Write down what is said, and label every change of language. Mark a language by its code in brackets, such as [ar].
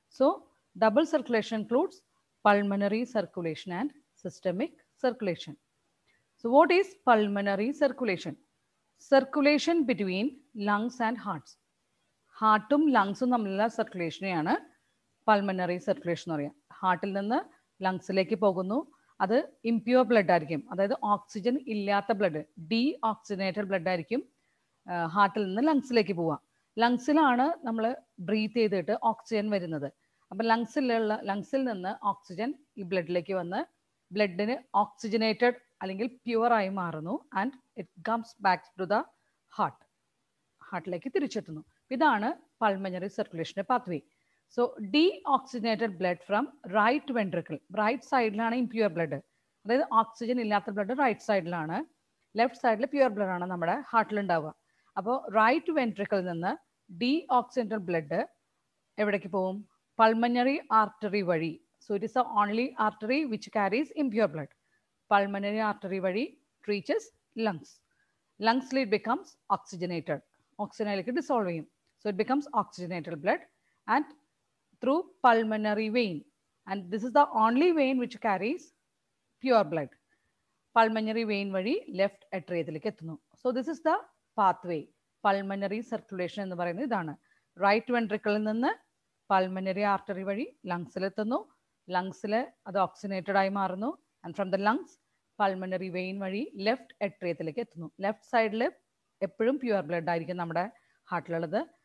[en] So double circulation includes pulmonary circulation and systemic circulation. So what is pulmonary circulation? Circulation between lungs and hearts. [ml] ഹാർട്ടും ലങ്സും തമ്മിലുള്ള സർക്കുലേഷനെയാണ് pulmonary circulation എന്ന് പറയുക. ഹാർട്ടിൽ നിന്ന് ലങ്സിലേക്ക് പോകുന്നു, അത് impure blood ആയിരിക്കും, അതായത് ഓക്സിജൻ ഇല്ലാത്ത ബ്ലഡ്, ഡീ ഓക്സിജനേറ്റഡ് ബ്ലഡ് ആയിരിക്കും ഹാർട്ടിൽ നിന്ന് ലങ്സിലേക്ക് പോവുക. ലങ്സിലാണ് നമ്മൾ ബ്രീത്ത് ചെയ്തിട്ട് ഓക്സിജൻ വരുന്നത്. അപ്പം ലങ്സിൽ നിന്ന് ഓക്സിജൻ ഈ ബ്ലഡിലേക്ക് വന്ന് ബ്ലഡിന് ഓക്സിജനേറ്റഡ് അല്ലെങ്കിൽ പ്യുവറായി മാറുന്നു. [en] and it comes back to the [ml] ഹാർട്ടിലേക്ക് തിരിച്ചെത്തുന്നു. ഇതാണ് pulmonary സർക്കുലേഷൻ്റെ pathway. [en] so deoxygenated blood from right ventricle, [ml] right സൈഡിലാണ് ഇംപ്യൂർ ബ്ലഡ്, അതായത് ഓക്സിജൻ ഇല്ലാത്ത ബ്ലഡ് റൈറ്റ് സൈഡിലാണ്, ലെഫ്റ്റ് സൈഡിൽ പ്യുവർ ബ്ലഡാണ് നമ്മുടെ ഹാർട്ടിൽ ഉണ്ടാവുക. അപ്പോൾ റൈറ്റ് വെൻട്രിക്കിളിൽ നിന്ന് ഡീ ഓക്സിജനേറ്റഡ് ബ്ലഡ് എവിടേക്ക് പോകും? [en] Pulmonary artery വഴി. So it is the only artery which carries impure blood. Pulmonary artery വഴി reaches lungs. Lungs it becomes oxygenated. Oxygenate dissolve ചെയ്യും. So it becomes oxygenated blood and through pulmonary vein. And this is the only vein which carries pure blood. [ml] Pulmonary vein വഴി left atriumത്തിലേക്ക് എത്തുന്നു. [en] So this is the pathway. [ml] Pulmonary circulation എന്ന് പറയുന്നത് ഇതാണ്. Right വെൻട്രിക്കിളിൽ നിന്ന് pulmonary artery വഴി ലങ്സിലെത്തുന്നു, ലങ്സിൽ അത് oxygenated ആയി മാറുന്നു. [en] and from the lungs [ml] pulmonary vein വഴി ലെഫ്റ്റ് എട്രിയത്തിലേക്ക് എത്തുന്നു. ലെഫ്റ്റ് സൈഡിൽ എപ്പോഴും പ്യുവർ ബ്ലഡ് ആയിരിക്കും നമ്മുടെ ഹാർട്ടിലുള്ളത്.